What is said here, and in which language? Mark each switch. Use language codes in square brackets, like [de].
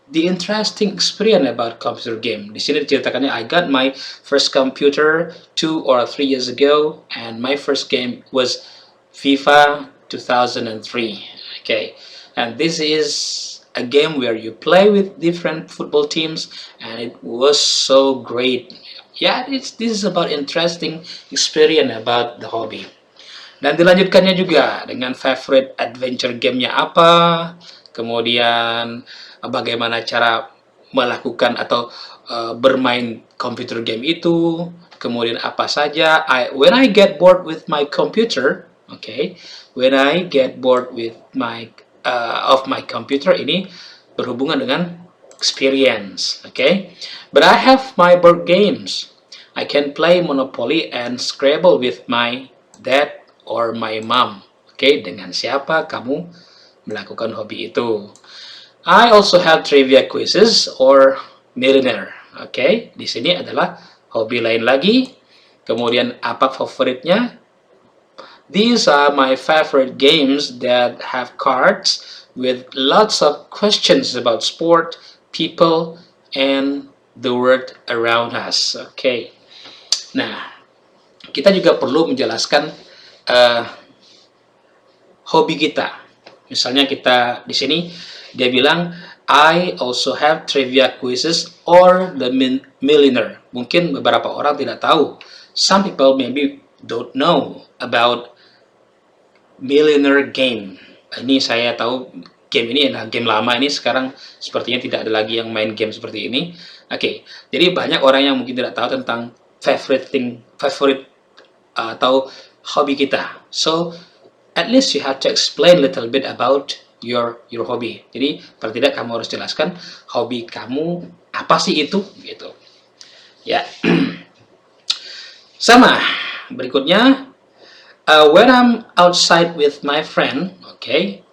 [en] the interesting experience about computer game. [id] Di sini diceritakannya, [en] I got my first computer 2 or 3 years ago, and my first game was FIFA 2003. Okay, and this is a game where you play with different football teams, and it was so great. Yeah, this is about interesting experience about the hobby. [id] Dan dilanjutkannya juga dengan favorite adventure game-nya apa, kemudian bagaimana cara melakukan atau bermain computer game itu, kemudian apa saja. [en] When I get bored with my computer, okay, when I get bored with my of my computer, [id] ini berhubungan dengan [en] experience, okay. But I have my board games. I can play Monopoly and Scrabble with my dad or my mom. [id] Okay, dengan siapa kamu melakukan hobi itu? [en] I also have trivia quizzes or millionaire. [id] Okay, di sini adalah hobi lain lagi. Kemudian apa favoritnya? [en] These are my favorite games that have cards with lots of questions about sport, people, and the world around us. [id] Okay. Nah, kita juga perlu menjelaskan hobi kita. Misalnya kita di sini dia bilang [en] I also have trivia quizzes or the millionaire. [id] Mungkin beberapa orang tidak tahu. [en] Some people maybe don't know about millionaire game. [id] Ini saya tahu game ini adalah game lama, ini sekarang sepertinya tidak ada lagi yang main game seperti ini. Oke, jadi banyak orang yang mungkin tidak tahu tentang favorite atau hobi kita. [en] So at least you have to explain a little bit about your hobby. [id] Jadi paling tidak kamu harus jelaskan hobi kamu apa sih itu, gitu. Ya. Sama. Berikutnya, [en] when I'm outside with my friend, okay.